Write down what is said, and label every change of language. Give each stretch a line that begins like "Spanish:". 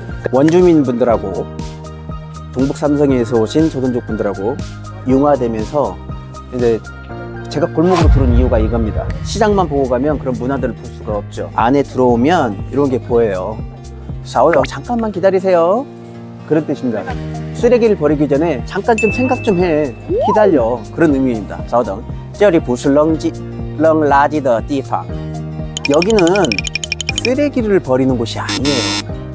Korean: 원주민 분들하고 동북 삼성에서 오신 조선족 분들하고 융화되면서 이제 제가 골목으로 들어온 이유가 이겁니다. 시장만 보고 가면 그런 문화들을 볼 수가 없죠. 안에 들어오면 이런 게 보여요. 샤오요, 잠깐만 기다리세요. 그런 뜻입니다. 쓰레기를 버리기 전에 잠깐 좀 생각 좀 해. 기다려. 그런 의미입니다. 샤오등.
Chinese: 这里不是扔垃圾的地方.
Korean: 여기는 쓰레기를 버리는 곳이 아니에요.